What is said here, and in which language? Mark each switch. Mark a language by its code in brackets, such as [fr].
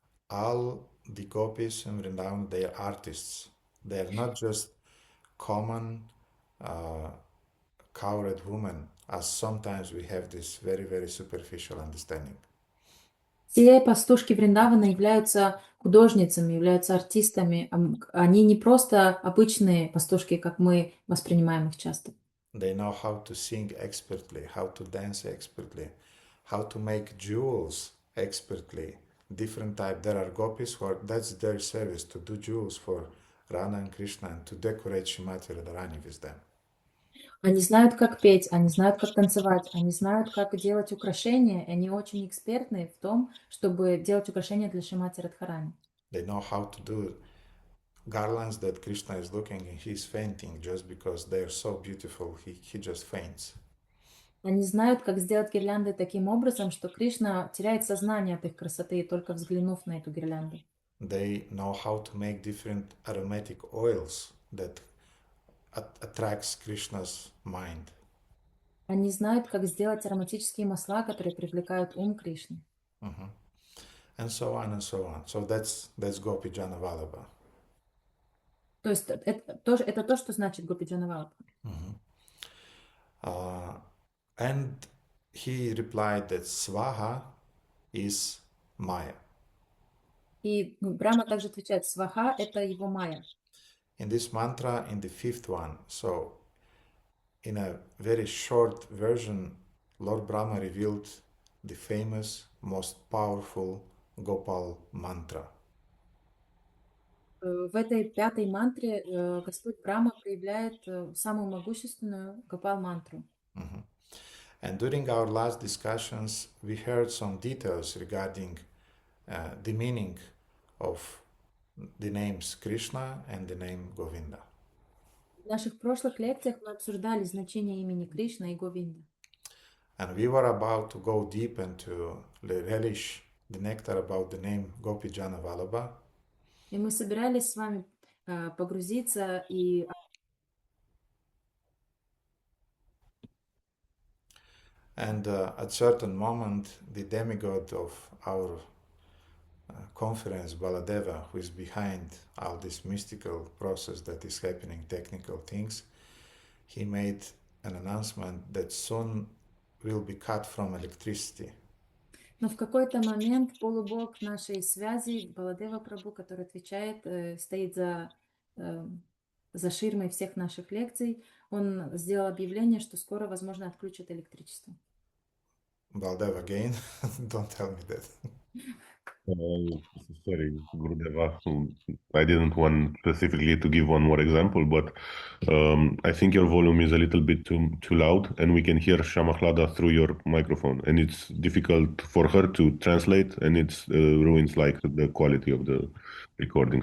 [en] All the gopis in Vrindavan, they are artists. They are not just common cowherd women, as sometimes we have this very, very superficial understanding. [ru] Все пастушки Вриндавана являются художницами, являются артистами. Они не просто обычные пастушки, как мы воспринимаем их часто. [en] They know how to sing expertly, how to dance expertly, how to make jewels expertly. Different type. There are gopis who are, that's their service, to do jewels for Radha and Krishna and to decorate Shrimati Radharani with them. [ru] Они знают, как петь, они знают, как танцевать, они знают, как делать украшения, и они очень экспертны в том, чтобы делать украшения для Шримати Радхарани. [en] They know how to do garlands that Krishna is looking and he's fainting just because they are so beautiful, he just faints. [ru] Они знают, как сделать гирлянды таким образом, что Кришна теряет сознание от их красоты, только взглянув на эту гирлянду. [en] They know how to make different aromatic oils that attracts Krishna's mind. [ru] Они знают, как сделать ароматические масла, которые привлекают ум Кришны. [en] And so on and so on. So that's Gopi Jana Vallabha. [ru] То есть это то, что значит Гопиджана Валабха. [en] And he replied that Swaha is Maya. [ru] И Брахма также отвечает, сваха — это его майя. [en] In this mantra, in the fifth one, so in a very short version, Lord Brahma revealed the famous, most powerful Gopal mantra. [ru] В этой пятой мантре Господь Брахма проявляет самую могущественную Гопал-мантру. [en] And during our last discussions, we heard some details regarding the meaning of the names Krishna and the name Govinda. [ru] В наших прошлых лекциях мы обсуждали значение имени Кришна и Говинда. [en] And we were about to go deep and to relish the nectar about the name Gopi Jana Vallabha. [ru] И мы собирались с вами погрузиться и [en] And at certain moment, the demigod of our conference, Baladeva, who is behind all this mystical process that is happening, technical things, he made an announcement that soon will be cut from electricity. [ru] Но в какой-то момент полубог нашей связи, Баладева Прабhu, который отвечает, стоит за ширмой всех наших лекций, он сделал объявление, что скоро, возможно, отключат электричество. [en] Baldev again, don't tell me that. Sorry, Gurudeva. I didn't want specifically to give one more example, but I think your volume is a little bit too loud, and we can hear Shamaklada through your microphone, and it's difficult for her to translate, and it ruins like the quality of the recording.